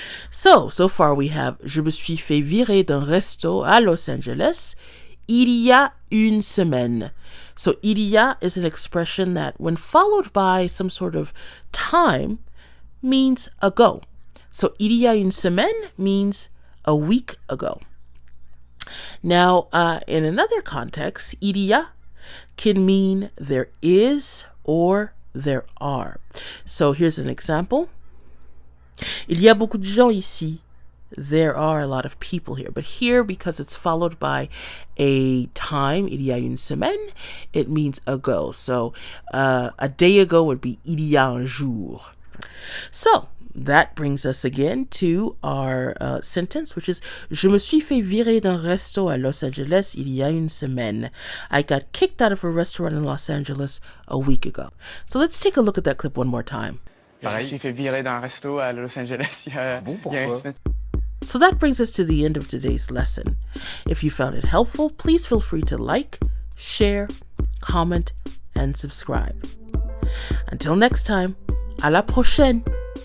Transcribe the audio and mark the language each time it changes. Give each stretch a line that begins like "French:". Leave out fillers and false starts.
English: So far we have
French: Je me suis fait virer d'un resto à Los Angeles il y a une semaine.
English: So il y a is an expression that when followed by some sort of time means ago. So
French: il y a une semaine
English: means a week ago. Now in another context, il y a can mean there is or there are. So here's an example.
French: Il y a beaucoup de gens ici.
English: There are a lot of people here. But here, because it's followed by a time,
French: il y a une semaine,
English: it means ago. So a day ago would be
French: il y a un jour.
English: So that brings us again to our sentence, which is
French: Je me suis fait virer d'un resto à Los Angeles il y a une semaine.
English: I got kicked out of a restaurant in Los Angeles a week ago. So let's take a look at that clip one more time.
French: Je me suis fait virer d'un resto à Los Angeles il y a une semaine.
English: So that brings us to the end of today's lesson. If you found it helpful, please feel free to like, share, comment, and subscribe. Until next time,
French: à la prochaine!